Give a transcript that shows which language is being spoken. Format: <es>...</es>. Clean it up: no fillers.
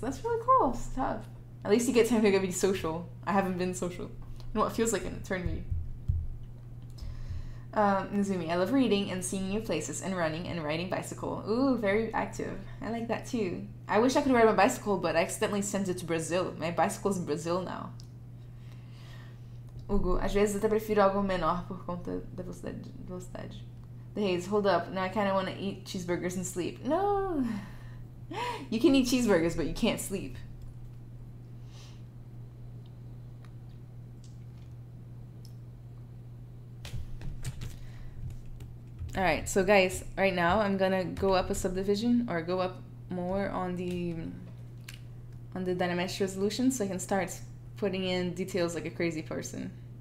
<en>That's really cool stuff. At least you get time to go be social. I haven't been social. You know what, it feels like an eternity. Nizumi, I love reading and seeing new places and running and riding bicycle. Ooh, very active. I like that too. I wish I could ride my bicycle, but I accidentally sent it to Brazil. My bicycle's in Brazil now.</en> <pt>Hugo, às vezes até prefiro algo menor por conta da velocidade.</pt> <en>The Haze, hold up. Now I kind of want to eat cheeseburgers and sleep. No! You can eat cheeseburgers, but you can't sleep. Alright, so guys, right now I'm gonna go up a subdivision or go up more on the Dynamesh resolution so I can start putting in details like a crazy person.</en>